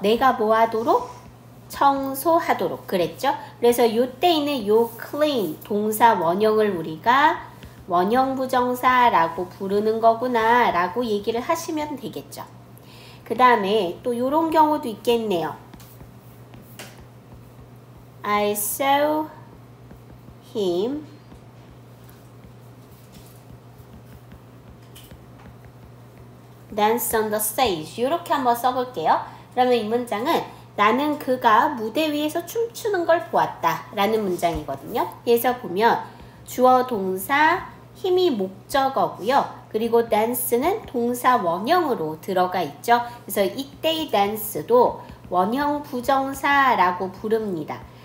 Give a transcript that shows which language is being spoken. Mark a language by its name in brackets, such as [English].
[Korean] 내가 뭐 하도록? 청소하도록 그랬죠? 그래서 요때 있는 요 clean 동사 원형을 우리가 원형부정사라고 부르는 거구나 라고 얘기를 하시면 되겠죠. 그 다음에 또 요런 경우도 있겠네요. [English] I saw him dance on the stage. [Korean] 이렇게 한번 써볼게요. 그러면 이 문장은 나는 그가 무대 위에서 춤추는 걸 보았다 라는 문장이거든요. 그래서 보면 주어 동사 힘이 목적어고요. 그리고 dance는 동사 원형으로 들어가 있죠. 그래서 이때의 dance도 원형 부정사라고 부릅니다.